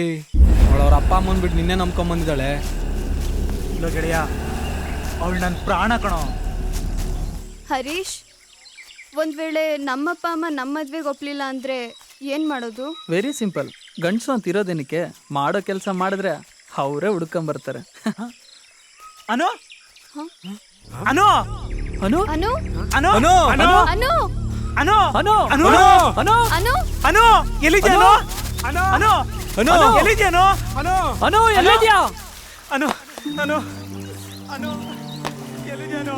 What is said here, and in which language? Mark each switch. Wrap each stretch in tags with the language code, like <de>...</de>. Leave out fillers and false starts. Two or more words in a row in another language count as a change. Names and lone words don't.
<kn>ಅವಳವ್ರ ಅಪ್ಪ ಅಮ್ಮನ ಬಿಟ್ಟು ನಿನ್ನೆ ನಂಬ್ಕೊಂಬಂದಿದ್ದಾಳೆ. ಇಲ್ಲ ಗೆಳೆಯ, ಅವಳು ನನ್ನ ಪ್ರಾಣ ಕಣೋ. ಹರೀಶ್, ಒಂದು ವೇಳೆ ನಮ್ಮಪ್ಪ ಅಮ್ಮ ನಮ್ಮ ಮದ್ವೆಗೆ ಒಪ್ಲಿಲ್ಲ ಅಂದರೆ ಏನು ಮಾಡೋದು?</kn> <en>very simple.</en> <kn>ಗಂಡಸು ಅಂತ ಇರೋದೇನಕ್ಕೆ, ಮಾಡೋ ಕೆಲಸ ಮಾಡಿದ್ರೆ ಅವರೇ ಹುಡ್ಕೊಂಬರ್ತಾರೆ. ಅನು ಅನು ಅನು ಅನು ಅನು ಅನು ಅನು ಅನು ಅನು ಅನು ಅನು ಅನು ಅನು ಅನು ಎಲ್ಲಿದ್ಯಾ ಅನು? ಅನು ಅನು ಅನು ಎಲ್ಲಿದ್ಯಾ ಅನು? ಅನು ಅನು ಎಲ್ಲಿದ್ಯಾ? ಅನು ಅನು ಅನು ಎಲ್ಲಿದ್ಯಾ ಅನು?</kn>